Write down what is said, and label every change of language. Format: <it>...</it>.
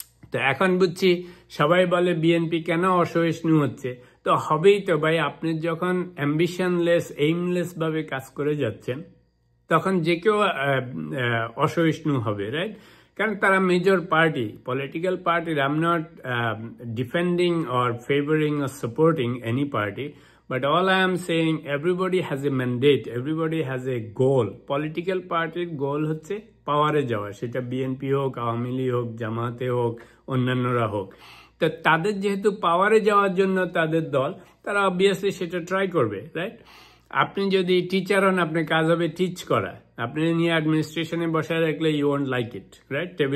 <bn>তো এখন বুঝছি সবাই বলে বিএনপি কেন অসহিষ্ণু হচ্ছে, তো হবেই তো ভাই, আপনি যখন অ্যাম্বিশনলেস, এইমলেস ভাবে কাজ করে যাচ্ছেন তখন যে কেউ অসহিষ্ণু হবে, রাইট? কারণ তারা major party, political party.</bn> <en>I am not defending or favoring or supporting any party, but all I am saying, everybody has a mandate, everybody has a goal.</en> <bn>Political partyর গোল হচ্ছে পাওয়ারে যাওয়া, সেটা বিএনপি হোক, আওয়ামী লীগ হোক, জামাতে হোক, অন্যান্যরা হোক। তো তাদের যেহেতু পাওয়ারে যাওয়ার জন্য তাদের দল, তারা অবভিয়াসলি সেটা ট্রাই করবে, রাইট? আপনি যদি টিচার হন, আপনার কাজ হবে টিচ করা, আপনি নিয়ে অ্যাডমিনিস্ট্রেশনে বসায় রাখলে</bn> <en>you won't like it,</en> <bn>right?</bn>